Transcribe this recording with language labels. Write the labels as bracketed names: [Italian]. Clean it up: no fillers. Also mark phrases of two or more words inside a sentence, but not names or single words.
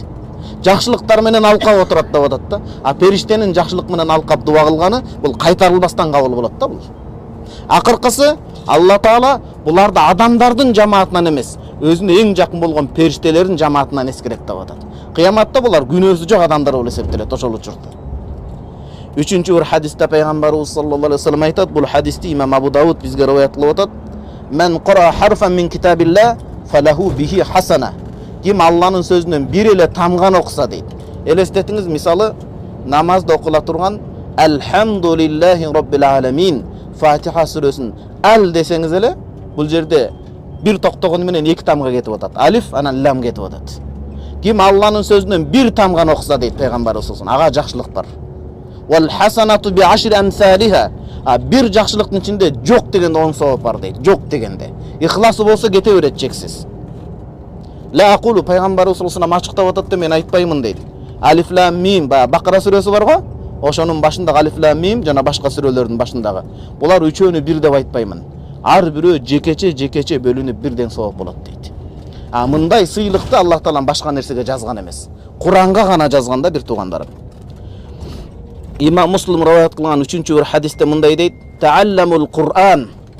[Kyrgyz] Жакшылыктар менен алкап отурат деп атат да. А периштенин жакшылык менен алкап дуба кылганы бул кайтарылбастан кабыл болот да бул. Акыркысы Алла Таала буларды адамдардын жамаатынан эмес, өзүнө эң жакын болгон периштелердин жамаатынан эскерет деп атат. Кыяматта булар күнөөсү жок адамдар болуп эсептелет ошол учурда. Үчүнчү бир хадисте пайгамбарыбыз [Arabic] صلى الله عليه وسلم [Kyrgyz] айтат, бул хадисти имам Абу Дауд бизге риваят кылып атат. [Arabic] من قرأ حرفا من كتاب الله فله به حسنة. [Kyrgyz] Ким Алланын сөзүнөн бир эле тамган окуса дейт. Элестетиңиз, мисалы намазда окула турган [Arabic] الحمد لله رب العالمين [Kyrgyz] Фатиха сүрөсүн ал десеңиз эле, бул жерде бир токтогон менен эки тамга кетип атат. Алиф, анан лам кетип атат. Ким Алланын сөзүнөн бир тамган окуса дейт пайгамбарыбыз [Arabic] صلى الله عليه وسلم, [Kyrgyz] ага жакшылык бар. [Arabic] والحسنة بعشر أمثالها. [Kyrgyz] Бир жакшылыктын ичинде жок дегенде 10 савап бар дейт. Жок дегенде. Ихласы болсо кете берет чексиз. [Arabic] لا أقول, [Kyrgyz] пайгамбарыбыз [Arabic] صلى الله عليه وسلم [Kyrgyz] ачыктап атат да, мен айтпаймын дейт. [Arabic] ألف لام ميم, [Kyrgyz] Бакара сүрөсү бар го? Ошонун башындагы [Arabic] ألف لام ميم [Kyrgyz] жана башка сүрөлөрдүн башындагы. Булар үчөөнү бир деп айтпаймын. Ар бирөө жекече бөлүнүп бирден савап болот дейт. Мындай сыйлыкты Аллах Таалам башка нерсеге жазган эмес. Куранга гана жазган да, бир туугандарым. Имам Муслим риваят кылган 3-чү бир хадисте мындай дейт: [Arabic] "تعلموا القرآن."